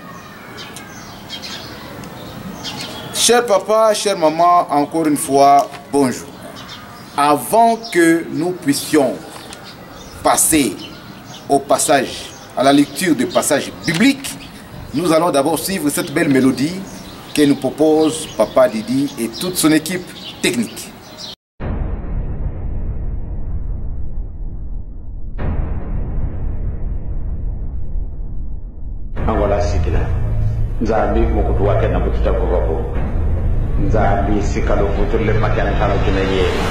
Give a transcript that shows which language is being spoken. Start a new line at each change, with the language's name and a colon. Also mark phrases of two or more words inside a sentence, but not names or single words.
French: Cher papa, chère maman, encore une fois, bonjour. Avant que nous puissions passer au passage, à la lecture des passages bibliques, nous allons d'abord suivre cette belle mélodie que nous propose Papa Didi et toute son équipe technique.
Kongo: Angola sikila nzambi mukutu wake na kututa kwa nzambi sikalo futule makana kalo kineye.